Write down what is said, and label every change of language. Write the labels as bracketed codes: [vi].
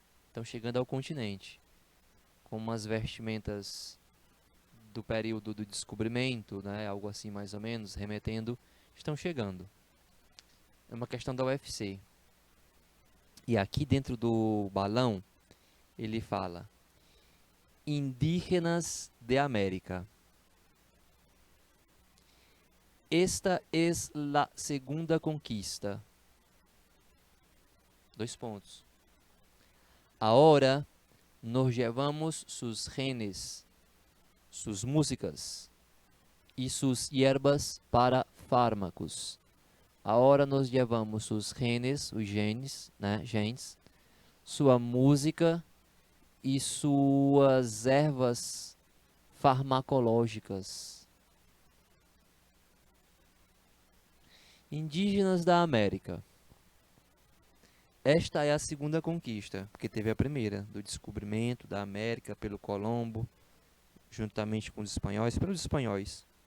[pt] Estão chegando ao continente com umas vestimentas do período do descobrimento, né? Algo assim mais ou menos, remetendo, estão chegando. É uma questão da UFC. E aqui dentro do balão, ele fala indígenas de América. [es] Esta es la segunda conquista. 2 pontos. Ahora nos llevamos sus genes, sus músicas y sus hierbas para fármacos. [pt] Agora nós llevamos os genes, né, genes, sua música e suas ervas farmacológicas. Indígenas da América. Esta é a segunda conquista, porque teve a primeira, do descobrimento da América pelo Colombo, juntamente com os espanhóis, pelos espanhóis.